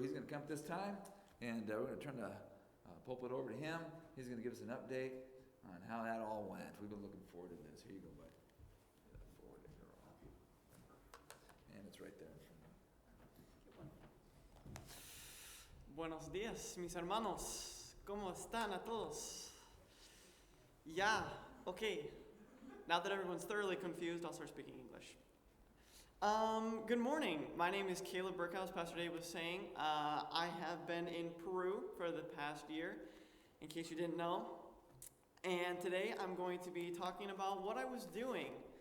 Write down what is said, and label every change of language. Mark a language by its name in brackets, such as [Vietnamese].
[English] He's going to come this time, and we're going to turn the pulpit over to him. He's going to give us an update on how that all went. We've been looking forward to this. Here you go, bud. Forward to her. And it's right there in front of you. [Spanish] Buenos días, mis hermanos. ¿Cómo están a todos? [English] Yeah, okay. Now that everyone's thoroughly confused, I'll start speaking English. Good morning. My name is Caleb Burkhow, as Pastor Dave was saying. I have been in Peru for the past year, in case you didn't know. And today I'm going to be talking about what I was doing.